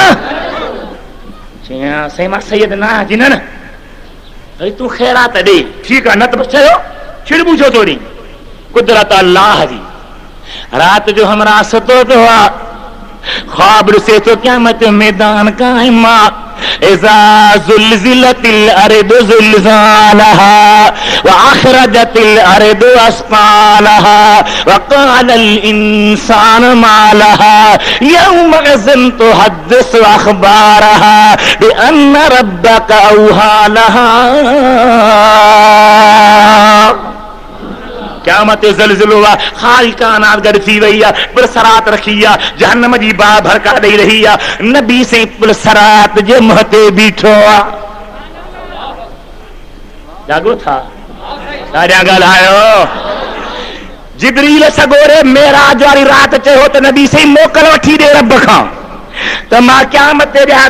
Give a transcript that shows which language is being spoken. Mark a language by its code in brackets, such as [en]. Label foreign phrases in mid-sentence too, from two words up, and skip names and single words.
[sd] चई साईं मां सैयद न आहियां। जी न न, भई तूं ख़ैरात ॾे। ठीकु आहे, न त बसि चयो छिड़बू छो थो ॾी? कुदरत अल्लाह जी। राति जो हमरा सुतो पियो आहे, ख्वाब ॾिसे थो क़यामत मैदान क़ाइमा, [ar] إذا زلزلت الأرض زلزالها وأخرجت الأرض أثقالها وقال الإنسان ما لها يومئذ تحدث أخبارها بأن ربك أوحى لها. [sd] क़यामत ज़लज़लो आ खाली कानात गॾु थी वई आ पुलसरात रखी आ जहन्नम जी बा भड़का ॾेई रही आ नबी से पुलसरात जे मुंहं ते बीठो आ जागो था सारिया ॻाल्हायो जिब्रील सगोरे मेराज वारी रात चयो त नबी से मोकल वठी ॾे रब खां त मां क़यामत ते ॾियारे